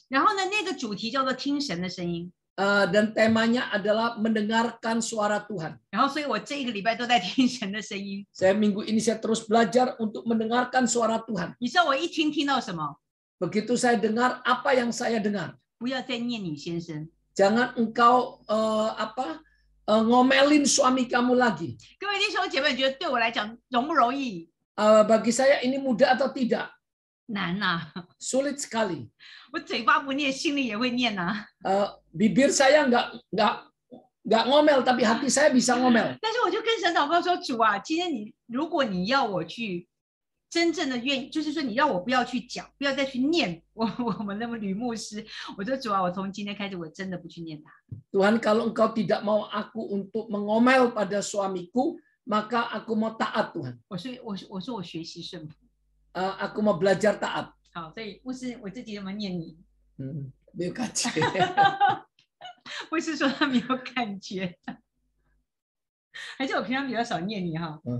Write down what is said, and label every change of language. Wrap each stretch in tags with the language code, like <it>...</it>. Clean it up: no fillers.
<zh>然后呢，那个主题叫做听神的声音。</zh> <id>Dan temanya adalah mendengarkan suara Tuhan.</id> <zh>然后，所以我这一个礼拜都在听神的声音。</zh> <id>Saya minggu ini saya terus belajar untuk mendengarkan suara Tuhan.</id> <zh>你知道我一听到什么？</zh> <id>Begitu saya dengar apa yang saya dengar.</id> <zh>不要再念你先生。</zh> <id>Jangan engkau ngomelin suami kamu lagi.</id> <zh>各位弟兄姐妹，觉得对我来讲容不容易？</zh> <id>Bagi saya ini mudah atau tidak?</id> <zh>难呐、</zh> <id>Sulit sekali.</id> <zh>我嘴巴不念，心里也会念呐、</zh> <id>Bibir saya nggak ngomel, tapi hati saya bisa ngomel.</id> <zh>但是我就跟神祷告说：“主啊，今天如果你要我去真正的愿意，就是说你让我不要去讲，不要再去念我们那么吕牧师，我说主啊，我从今天开始我真的不去念他。</zh> <id>Tuhan, kalau engkau tidak mau aku untuk mengomel pada suamiku, maka aku mau taat Tuhan.</id> <zh>我说我学习顺服。</zh> <id>Aku mau belajar taat.</id> <zh>好，所以牧师，我自己有没有念你？没有感觉。牧师说他没有感觉，还是我平常比较少念你哈。</zh>